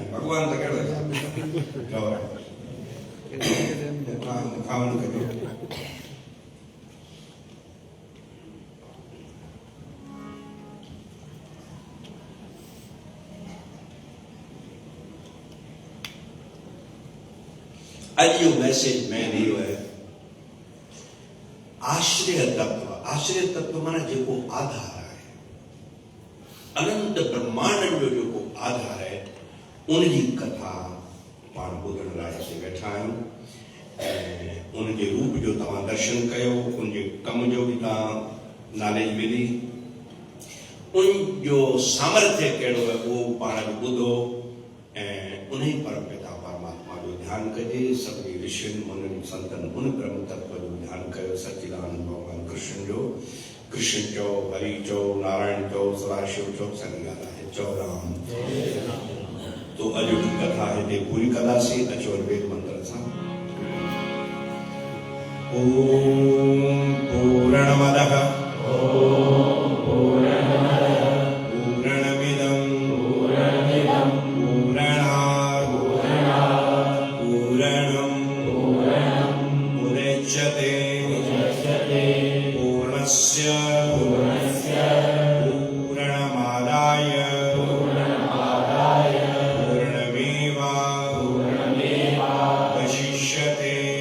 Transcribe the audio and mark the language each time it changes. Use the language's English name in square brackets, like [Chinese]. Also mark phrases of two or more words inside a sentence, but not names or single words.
[Sindhi] भॻवान त कहिड़ो हिसाब खावण करियो। अॼु जो मैसेज में इहो है आश्रय तत्व। आश्रय तत्व माना जेको आधार है, अनंत ब्रह्मांड जो जेको आधार है उनजी कथा पाण ॿुधण लाइ हिते वेठा आहियूं ऐं उनजे रूप जो तव्हां दर्शन कयो, उनजे कम जो बि तव्हां नॉलेज मिली, उनजो सामर्थ्य कहिड़ो है उहो पाण ॿुधो ऐं उन परमपिता परमात्मा जो ध्यानु कजे। सभिनी ऋषियुनि मुनियुनि संतनि उन ब्रह्म तत्व जो ध्यानु कयो, सच्चिदानंद भगवान कृष्ण जो। कृष्ण चओ, हरि चओ, नारायण चओ, सदाशिव चओ, सही ॻाल्हि आहे। चौराम। तो अॼु जी कथा हिते पूरी कंदासीं। अचो वेद मंत्र सां। [Sanskrit] ओम पूर्णमदः पूर्णमिदं पूर्णात् पूर्णं मुदच्यते पूर्णस्य पूर्णमादाय वशिष्यते।